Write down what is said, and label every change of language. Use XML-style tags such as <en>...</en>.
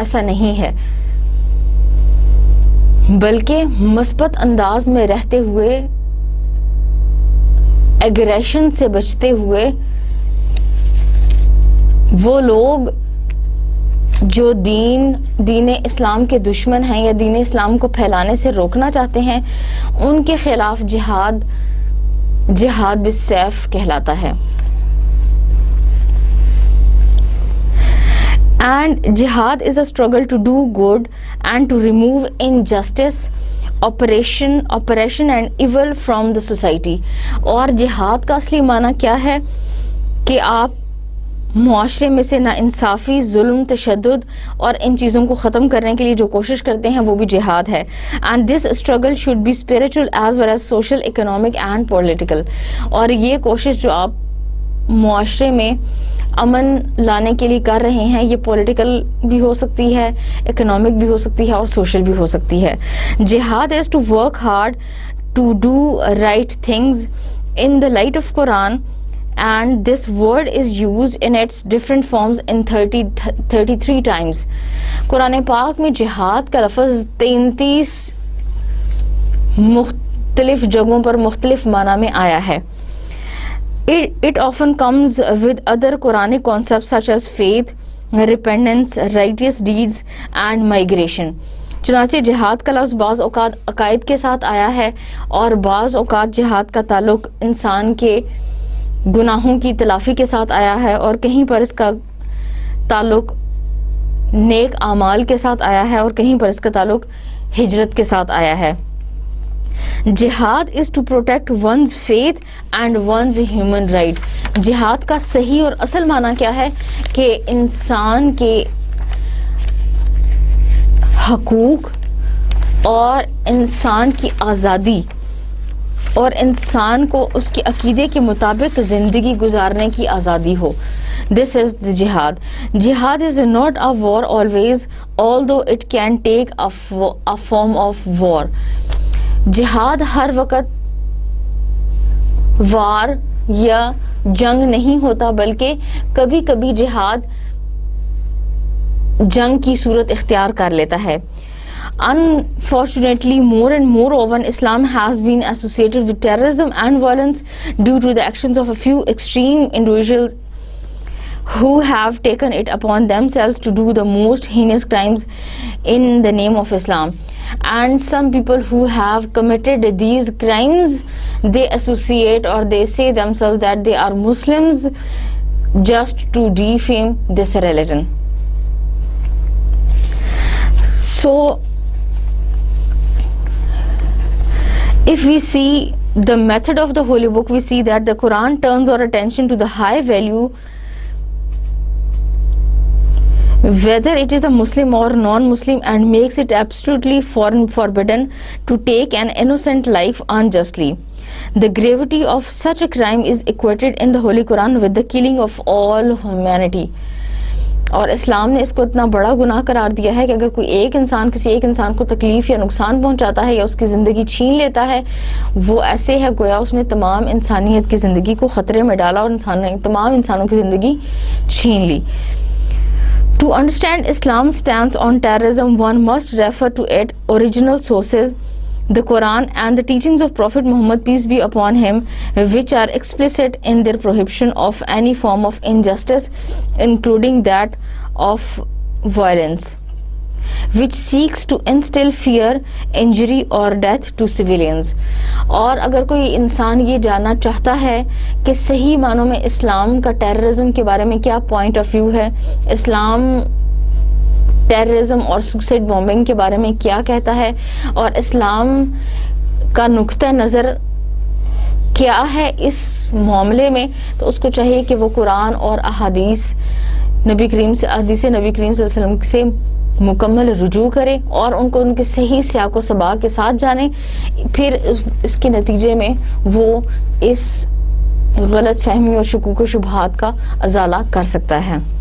<ur>ایسا نہیں ہے، بلکہ مثبت انداز میں رہتے ہوئے، ایگریشن سے بچتے ہوئے، وہ لوگ جو دین اسلام کے دشمن ہیں یا دین اسلام کو پھیلانے سے روکنا چاہتے ہیں، ان کے خلاف جہاد بالسیف کہلاتا ہے.</ur> <en>And jihad is a struggle to do good and to remove injustice, oppression and evil from the society.</en> <ur>اور جہاد کا اصلی معنی کیا ہے کہ آپ معاشرے میں سے ناانصافی، ظلم، تشدد اور ان چیزوں کو ختم کرنے کے لیے جو کوشش کرتے ہیں وہ بھی جہاد ہے.</ur> <en>And this struggle should be spiritual as well as social, economic and political.</en> <ur>اور یہ کوشش جو آپ معاشرے میں امن لانے کے لیے کر رہے ہیں، یہ پولیٹیکل بھی ہو سکتی ہے، اکنامک بھی ہو سکتی ہے اور سوشل بھی ہو سکتی ہے.</ur> <en>جہاد is to work hard to do right things in the light of Quran, and this word is used in its different forms in 33 times.</en> <ur>قرآن پاک میں جہاد کا لفظ 33 مختلف جگہوں پر مختلف معنی میں آیا ہے.</ur> <en>It often comes with other Quranic concepts such as faith, repentance, righteous deeds and migration.</en> <ur>چنانچہ جہاد کا لفظ بعض اوقات عقائد کے ساتھ آیا ہے اور بعض اوقات جہاد کا تعلق انسان کے گناہوں کی تلافی کے ساتھ آیا ہے، اور کہیں پر اس کا تعلق نیک اعمال کے ساتھ آیا ہے اور کہیں پر اس کا تعلق ہجرت کے ساتھ آیا ہے.</ur> <en>جہاد is to protect one's faith and one's human right.</en> <ur>جہاد کا صحیح اور اصل معنی کیا ہے کہ انسان کے حقوق اور انسان کی آزادی اور انسان کو اس کے عقیدے کے مطابق زندگی گزارنے کی آزادی ہو.</ur> <en>This is the jihad. Jihad is not a war always, although it can take a form of war.</en> <ur>جہاد ہر وقت وار یا جنگ نہیں ہوتا، بلکہ کبھی کبھی جہاد جنگ کی صورت اختیار کر لیتا ہے.</ur> <en>Unfortunately, more and more often Islam has been associated with terrorism and violence due to the actions of a few extreme individuals who have taken it upon themselves to do the most heinous crimes in the name of Islam. And some people who have committed these crimes, they associate or they say themselves that they are Muslims just to defame this religion. So if we see the method of the Holy Book, we see that the Quran turns our attention to the high value, whether it is a Muslim or non-Muslim, and makes it absolutely forbidden to take an innocent life unjustly. The gravity of such a crime is equated in the Holy Quran with the killing of all humanity.</en> <ur>اور اسلام نے اس کو اتنا بڑا گناہ قرار دیا ہے کہ اگر کوئی ایک انسان کسی ایک انسان کو تکلیف یا نقصان پہنچاتا ہے یا اس کی زندگی چھین لیتا ہے، وہ ایسے ہے گویا اس نے تمام انسانیت کی زندگی کو خطرے میں ڈالا اور تمام انسانوں کی زندگی چھین لی.</ur> <en>To understand Islam's stance on terrorism, one must refer to its original sources, the Quran and the teachings of Prophet Muhammad, peace be upon him, which are explicit in their prohibition of any form of injustice, including that of violence. which seeks to instill fear, injury or death to civilians.</en> <ur>اور اگر کوئی انسان یہ جاننا چاہتا ہے کہ صحیح معنوں میں اسلام کا ٹیررزم کے بارے میں کیا پوائنٹ آف ویو ہے، اسلام ٹیررزم اور سوسائڈ بومبنگ کے بارے میں کیا کہتا ہے، اور اسلام کا نقطہ نظر کیا ہے اس معاملے میں، تو اس کو چاہیے کہ وہ قرآن اور احادیث نبی کریم سے صلی اللہ علیہ وسلم سے مکمل رجوع کرے اور ان کو ان کے صحیح سیاق و سباق کے ساتھ جانے، پھر اس کے نتیجے میں وہ اس غلط فہمی اور شکوک و شبہات کا ازالہ کر سکتا ہے.</ur>